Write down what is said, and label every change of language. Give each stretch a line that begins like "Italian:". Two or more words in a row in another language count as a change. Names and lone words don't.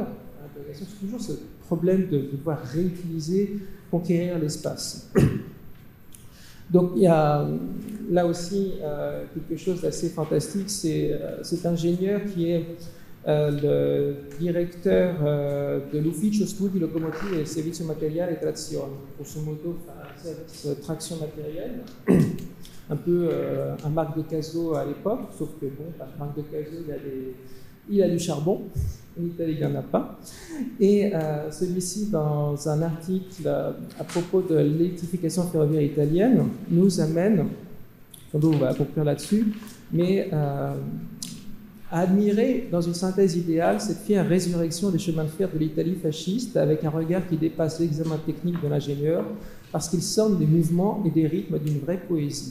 French: C'est toujours ce problème de devoir réutiliser, conquérir l'espace. Donc il y a là aussi quelque chose d'assez fantastique, c'est cet ingénieur qui est le directeur de l'Ufficio Studi Locomotive e Servizio Materiale e Trazione, grosso modo un service traction matérielle, un peu un Marc de Caso à l'époque, sauf que Marc de Caso il a du charbon, en Italie il n'y en a pas. Et celui-ci, dans un article à propos de l'électrification ferroviaire italienne, nous amène, sans doute on va conclure là-dessus, mais à admirer dans une synthèse idéale cette fière résurrection des chemins de fer de l'Italie fasciste avec un regard qui dépasse l'examen technique de l'ingénieur parce qu'il sonne des mouvements et des rythmes d'une vraie poésie.